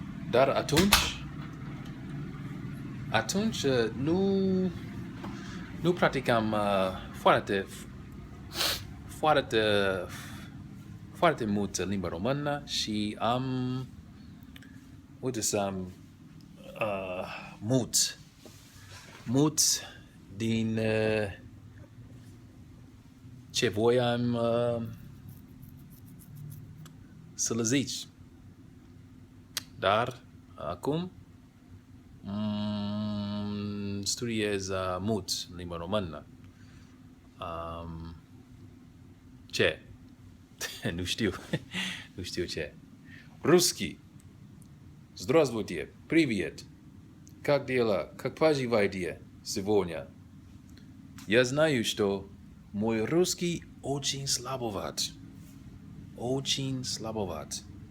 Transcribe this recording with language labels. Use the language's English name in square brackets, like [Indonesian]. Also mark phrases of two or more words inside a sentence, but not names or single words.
[Romanian] Dar atunci nu practicam foarte mult limba română și am uitasem mult din ce voiam să le zici. Dar acum studiez mult limba română. Ce? Nu știu. Nu știu ce. [Russian] Русский. Здравствуйте. Привет. Как дела? Как поживаете сегодня? Я знаю, что мой русский очень слабоват. Очень слабоват.